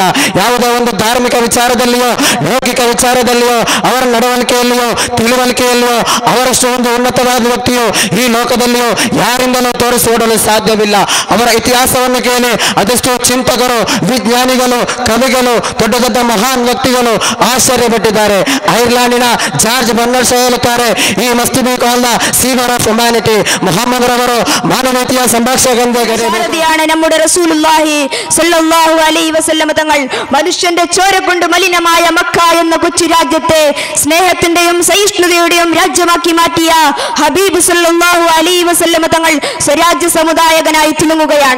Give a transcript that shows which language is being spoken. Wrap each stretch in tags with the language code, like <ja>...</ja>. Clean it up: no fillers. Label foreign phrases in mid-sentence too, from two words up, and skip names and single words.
<kn>ಯಾವುದೇ ಒಂದು ಧಾರ್ಮಿಕ ವಿಚಾರದಲ್ಲಿಯೋ ಲೌಕಿಕ ವಿಚಾರದಲ್ಲಿಯೋ ಅವರ ನಡವಳಿಕೆಯಲ್ಲಿಯೋ ತಿಳುವಳಿಕೆಯಲ್ಲಿಯೋ ಅವರಷ್ಟು ಒಂದು ಉನ್ನತವಾದ ವ್ಯಕ್ತಿಯು ಈ ಲೋಕದಲ್ಲಿಯೂ ಯಾರಿಂದಲೂ ತೋರಿಸಿಕೊಡಲು ಸಾಧ್ಯವಿಲ್ಲ. ಅವರ ಇತಿಹಾಸವನ್ನು ಕೇಳಿ ಅದೆಷ್ಟೋ ಚಿಂತಕರು, ವಿಜ್ಞಾನಿಗಳು, ಕವಿಗಳು, ದೊಡ್ಡ ದೊಡ್ಡ ಮಹಾನ್ ವ್ಯಕ್ತಿಗಳು ಆಶ್ಚರ್ಯಪಟ್ಟಿದ್ದಾರೆ. ಐರ್ಲೆಂಡಿನ ಜಾರ್ಜ್ ಬರ್ನಾರ್ಡ್ ಶಾ ಹೇಳುತ್ತಾರೆ,</kn> <en>He must be called the saviour of humanity.</en> <kn>ಮುಹಮ್ಮದ್ ರವರು ಮಾನವೀಯತೆಯ സംഭാഷകന്റെ</kn> <ml>സാരഥിയാണ് നമ്മുടെ റസൂലുള്ളാഹി സ്വല്ലല്ലാഹു അലൈഹി വസല്ലം തങ്ങൾ. മനുഷ്യന്റെ ചോര കൊണ്ട് മലിനമായ മക്ക എന്ന കൊച്ചു രാജ്യത്തെ സ്നേഹത്തിന്റെയും സഹിഷ്ണുതയുടെയും രാജ്യമാക്കി മാറ്റിയ ഹബീബ് സ്വല്ലല്ലാഹു അലൈഹി വസല്ലം തങ്ങൾ സ്വരാജ്യ സമുദായകനായി തിളങ്ങുകയാണ്.</ml>